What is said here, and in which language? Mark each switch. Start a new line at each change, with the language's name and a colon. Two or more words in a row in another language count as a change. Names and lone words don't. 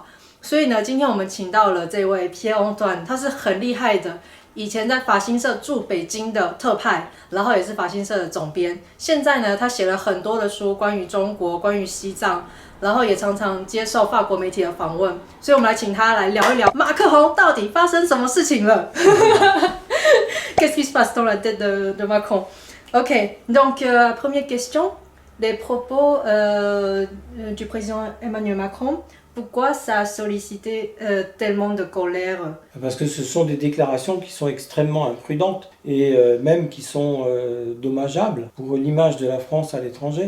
Chinese: 所以呢，今天我們請到了這位 Pierre Antoine，他是很厲害的，以前在法新社駐北京的特派，然後也是法新社的總編。現在呢，他寫了很多的書，關於中國，關於西藏，然後也常常接受法國媒體的訪問。所以我們來請他來聊一聊馬克宏到底發生什麼事情了。
French: Qu'est-ce qui se passe dans la tête de Macron? Ok, donc première question, les propos du président Emmanuel Macron.Pourquoi ça a sollicité tellement de colère? Parce que ce sont des déclarations qui sont extrêmement imprudentes et même qui sont dommageables pour l'image de la France à l'étranger.